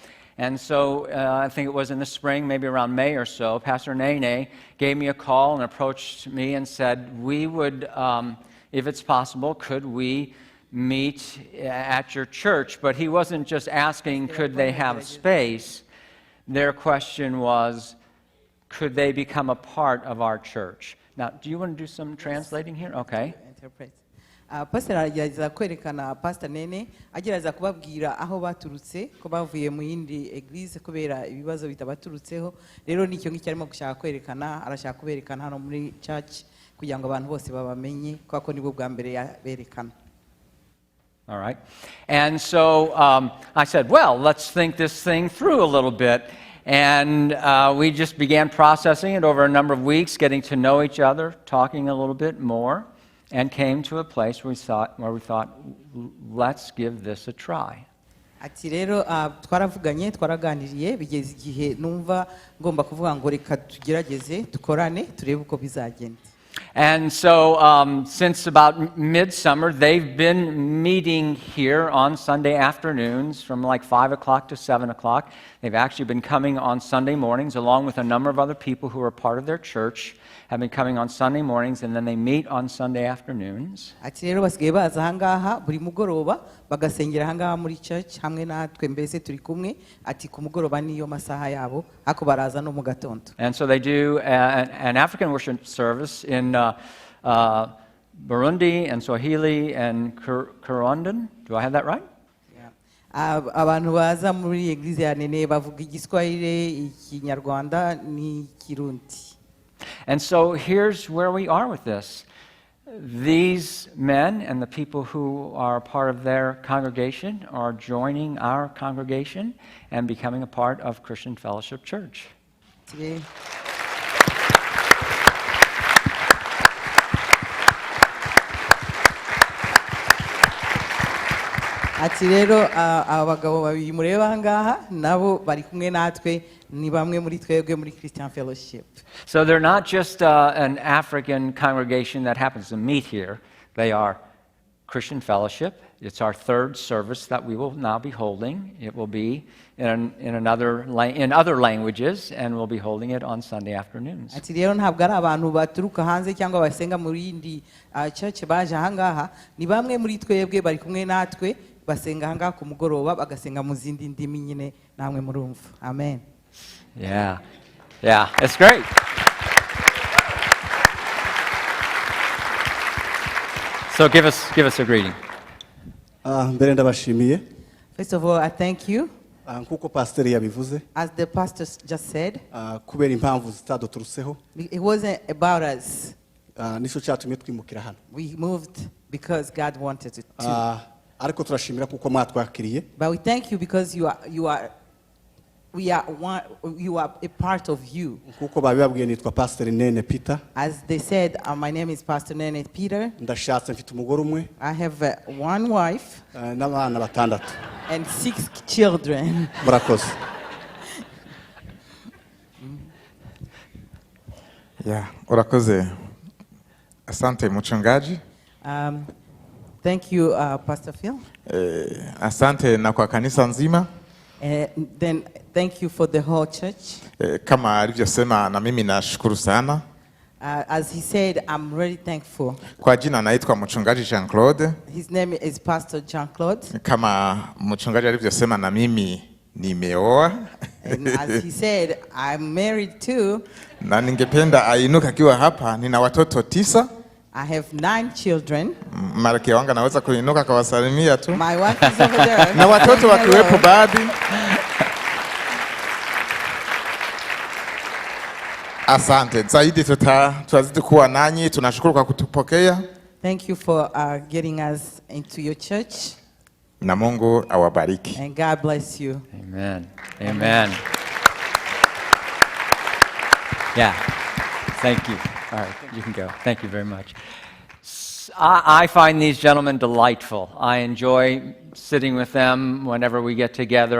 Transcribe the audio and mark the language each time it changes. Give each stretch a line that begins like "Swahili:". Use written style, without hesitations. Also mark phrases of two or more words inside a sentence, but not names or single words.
English: And so I think it was in the spring, maybe around May or so, Pastor Nene gave me a call and approached me and said, we would, if it's possible, could we meet at your church? But he wasn't just asking, could they have space? Their question was, could they become a part of our church? Now, do you want to do some translating here? Okay.
Kinyarwanda: Pastor agerageza kwerekana Pastor Nene agerageza kubabwira aho baturutse ko bavuye mu yindi eglise kubera ibibazo bitabaturutseho rero nicyo ngicyo arimo gushaka kwerekana arashaka kuberekana hano muri church kugira ngo abantu bose babamenye kwako nibwo bwa mbere yaberekana.
English: All right. And so I said, well, let's think this thing through a little bit. And we just began processing it over a number of weeks, getting to know each other, talking a little bit more, and came to a place where we thought, let's give this a try.
Kinyarwanda: Ati rero twaravuganye twaraganiriye bigeze igihe numva ngomba kuvuga ngo reka tugerageze tukorane turebe uko bizagenda.
English: And so since about midsummer, they've been meeting here on Sunday afternoons from like 5 o'clock to 7 o'clock. They've actually been coming on Sunday mornings along with a number of other people who are part of their church, have been coming on Sunday mornings, and then they meet on Sunday afternoons.
Kinyarwanda: Ati rero basigaye baza ahangaha buri mugoroba bagasengera ahangaha muri church hamwe natwe mbese turi kumwe ati ku mugoroba niyo masaha yabo ako baraza no mu gatondo.
English: And so they do an African worship service in Burundi and Swahili and Kirundi. Do I have that right?
Kinyarwanda: Abantu baza muri eglise ya Nene bavuga igiswahili, ikinyarwanda n'ikirundi.
English: And so here's where we are with this. These men and the people who are part of their congregation are joining our congregation and becoming a part of Christian Fellowship Church.
Kinyarwanda: Ati rero abagabo babiri mureba ngaha nabo bari kumwe natwe ni bamwe muri twebwe muri Christian Fellowship.
English: So they're not just an African congregation that happens to meet here. They are Christian Fellowship. It's our third service that we will now be holding. It will be in other languages, and we'll be holding it on Sunday afternoons.
Kinyarwanda: Ati rero ntabwo ari abantu baturuka hanze cyangwa basenga muri yindi church baje ahangaha ni bamwe muri twebwe bari kumwe natwe basenga ahangaha ku mugoroba bagasenga mu zindi ndimi nyine namwe murumva.
English: Amen. Yeah, it's great. So give us a greeting.
Kinyarwanda: Mbere ndabashimiye.
English: First of all, I thank you.
Kinyarwanda: Nkuko pastor yabivuze.
English: As the pastor just said.
Kinyarwanda: Kubera impamvu zitaduturutseho.
English: It wasn't about us.
Kinyarwanda: Nico cyatumye twimukira hano.
English: We moved because God wanted it to.
Kinyarwanda: Ariko turashimira kuko mwatwakiriye.
English: But we thank you because you are a part of you.
Kinyarwanda: Kuko babibabwiye nitwa Pastor Nene Peter.
English: As they said, my name is Pastor Nene Peter.
Kinyarwanda: Ndashatse mfite umugore umwe.
English: I have one wife.
Kinyarwanda: N'abana batandatu.
English: And 6 children.
Kinyarwanda: Murakoze. Urakoze.
Swahili: Asante mchungaji.
English: Thank you, Pastor Phil.
Swahili: Asante na kwa kanisa nzima.
English: Then thank you for the whole church.
Swahili: Kama alivyosema na mimi nashukuru sana.
English: As he said, I'm really thankful.
Swahili: Kwa jina naitwa mchungaji Claude.
English: His name is Pastor Claude.
Swahili: Kama mchungaji alivyosema na mimi nimeoa.
English: And as he said, I'm married too.
Swahili: Na ningependa ainuka akiwa hapa, nina watoto 9.
English: I have 9 children.
Swahili: Malkia wangu anaweza kuinuka kawasalimia tu.
English: My wife is over there.
Swahili: Na watoto wakiwepo baadhi. Asante. Zaidi tutazidi kuwa nanyi. Tunashukuru kwa kutupokea.
English: Thank you for getting us into your church,
Swahili: na Mungu awabariki.
English: and God bless you. Amen. Amen. Yeah. Thank you. All right, you can go. Thank you very much. I find these gentlemen delightful. I enjoy sitting with them whenever we get together.